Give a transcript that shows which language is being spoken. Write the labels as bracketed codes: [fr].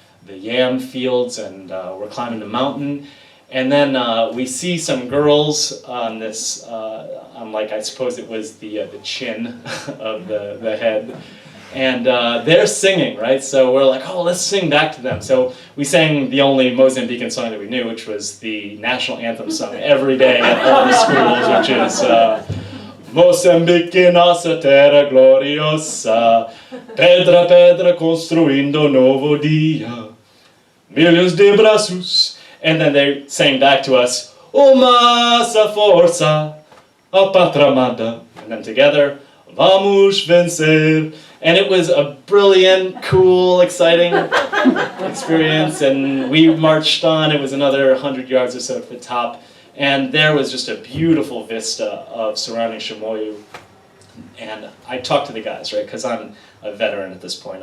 [en] yam fields, and we're climbing the mountain, and then we see some girls on this, I suppose it was the chin of the head, and they're singing, right? So we're like, oh, let's sing back to them. So we sang the only Mozambican song that we knew, which was the national anthem sung every day at all the schools, which is [pt] Moçambique, nossa terra gloriosa, pedra a pedra construindo novo dia, milhões de braços. [en] And then they sang back to us, [pt] uma essa força, a pátria amada. [en] And then together, [pt] vamos vencer. [en] And it was a brilliant, cool, exciting experience. And we marched on. It was another 100 yards or so to the top. And there was just a beautiful vista of surrounding Chimoio. And I talked to the guys, right, because I'm a veteran at this point.